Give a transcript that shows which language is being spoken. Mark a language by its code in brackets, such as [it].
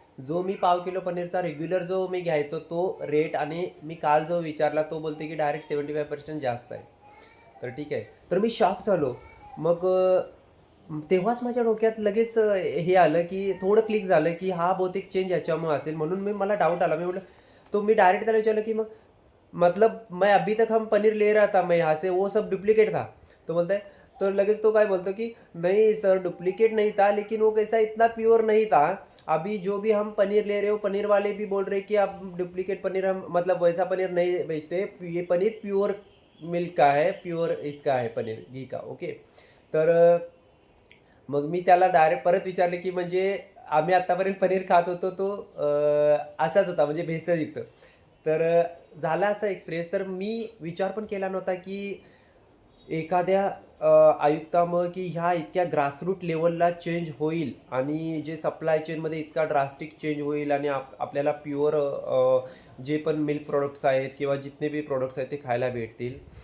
[mr] जो मी पाव किलो पनीरचा रेग्युलर जो मी घ्यायचो तो रेट आणि मी काल जो विचारला तो बोलते की डायरेक्ट 75% जास्त आहे. तर ठीक आहे. तर मी शॉक झालो. मग तेव्हाच माझ्या डोक्यात लगेच हे आलं की थोडं क्लिक झालं की हा बहुतेक चेंज याच्यामुळे असेल. म्हणून मला डाऊट आला. मी म्हटलं, तो मी डायरेक्ट त्याला विचारलं की मग [hi] मतलब मैं अभी तक हम पनीर ले रहा था मैं यहाँ से, वो सब डुप्लीकेट था. तो बोलता है, [mr] तो लगेच तो काय बोलतो की [hi] नहीं सर डुप्लीकेट नहीं था, लेकिन वो कैसा इतना प्योर नहीं था. अभी जो भी हम पनीर ले रहे हो पनीर वाले भी बोल रहे कि आप डुप्लीकेट पनीर हम मतलब वैसा पनीर नहीं बेचते, ये पनीर प्योर मिल्क का है, प्योर इसका है पनीर घी का. [en] Okay. [mr] तर मग मी त्याला डायरेक्ट परत विचारले की म्हणजे आम्ही आत्तापर्यंत पनीर खात होतो तो असाच होता म्हणजे भेसळयुक्त. तर झाला असा एक्सपिरियन्स. तर मी विचार पण केला नव्हता की एखाद्या आयुक्तामुळं की ह्या इतक्या ग्रासरूट लेवलला चेंज होईल आणि जे सप्लाय चेनमध्ये इतका ड्रास्टिक चेंज होईल आणि आपल्याला प्युअर जे पण मिल्क प्रोडक्ट्स आहेत किंवा [hi] जितने बी [mr] प्रोडक्ट्स आहेत ते खायला भेटतील.